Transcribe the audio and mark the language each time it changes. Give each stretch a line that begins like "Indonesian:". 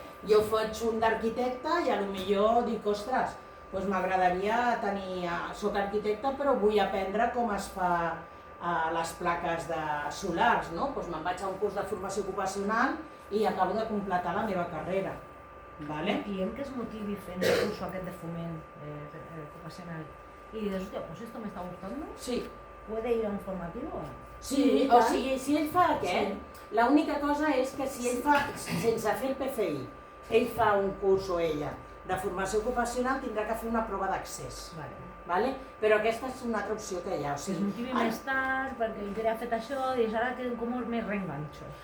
Catalan: Jo faig un d'arquitecte i potser dic, ostres, m'agradaria tenir... Soc arquitecte però vull aprendre com es fa les plaques solars. Me'n vaig a un curs de formació ocupacional i acabo de completar la meva carrera. Client que es motivi fent el curso aquest de foment ocupacional
Spanish: y dices, hostia, pues esto me está gustando, sí. ¿Puede ir a un formativo o no?
Catalan: Sí, o sigui, si ell fa aquest, l'única cosa és que si ell fa, sense fer el PFI, ell fa un curs o ella de formació ocupacional, tindrà que fer una prova d'accés. Però aquesta és una altra opció que hi ha. Que es motivi més tard, perquè ell ha fet això, i ara que com me reenganxo.